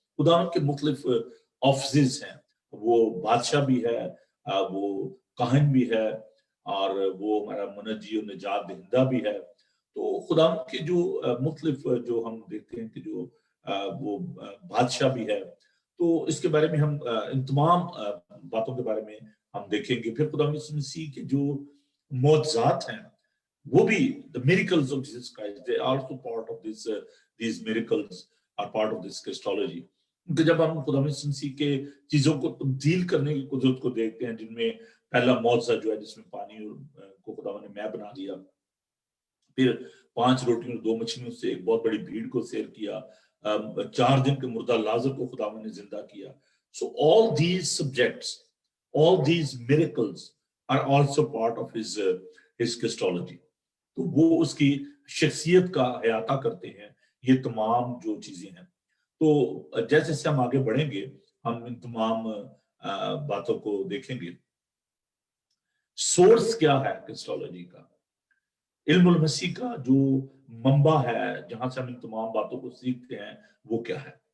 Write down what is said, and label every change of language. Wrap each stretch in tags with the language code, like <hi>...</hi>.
<ur>خدا کے مختلف آفیسز ہیں، وہ بادشاہ بھی ہے، وہ کاہن بھی ہے، اور وہ ہمارا منجی و نجات دہندہ بھی ہے. تو خدا کے جو مختلف جو ہم دیکھتے ہیں کہ جو وہ بادشاہ بھی ہے. تو اس کے بارے میں ہم ان تمام باتوں کے بارے میں ہم دیکھیں گے. پھر خدا یسوع مسیح کے جو معجزات ہیں وہ بھی</ur> <en>the miracles of Jesus Christ, they are also part of this these miracles are part of this Christology.</en> <ur>کہ جب ہم خدا یسوع مسیح کے چیزوں کو تبدیل کرنے کی قدرت کو دیکھتے ہیں، جن میں پہلا معجزہ جو ہے جس میں پانی کو خدا نے میں بنا دیا، پھر 5 روٹیوں اور 2 مچھلیوں سے ایک بہت بڑی بھیڑ کو سیر کیا، 4 دن کے مردہ لازر کو خدا نے زندہ کیا.</ur> <en>So all these subjects, all these miracles are also part of his Christology.</en> <ur>تو وہ اس کی شخصیت کا احاطہ کرتے ہیں یہ تمام جو چیزیں ہیں. تو جیسے جیسے ہم آگے بڑھیں گے ہم ان تمام باتوں کو دیکھیں گے. سورس کیا ہے کرسٹالوجی کا؟ علم المسیح کا جو منبع ہے جہاں سے ہم ان تمام باتوں کو سیکھتے ہیں وہ کیا ہے؟</ur>